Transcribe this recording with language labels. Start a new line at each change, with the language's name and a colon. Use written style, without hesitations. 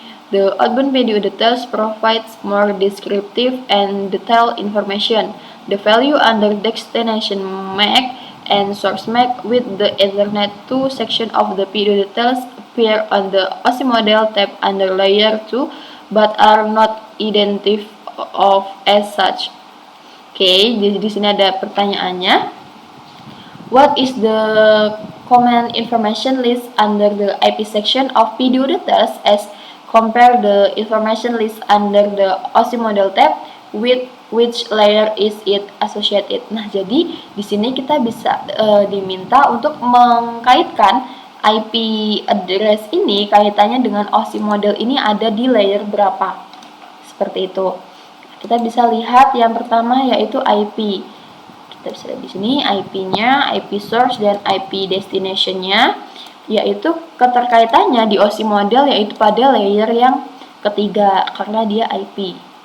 English: The outbound PDU details provides more descriptive and detailed information. The value under destination MAC and source MAC with the Ethernet 2 section of the PDU details appear on the OSI model tab under layer 2 but are not identified of as such.
Indonesian: Oke, jadi di sini ada pertanyaannya.
English: What is the common information list under the IP section of PDU details as compare the information list under the OSI model tab with which layer is it associated.
Indonesian: Nah, jadi di sini kita bisa diminta untuk mengkaitkan IP address ini kaitannya dengan OSI model ini ada di layer berapa. Seperti itu. Kita bisa lihat yang pertama yaitu IP. Kita bisa lihat di sini IP-nya, IP source dan IP destination-nya, yaitu keterkaitannya di OSI model yaitu pada layer yang ketiga karena dia IP.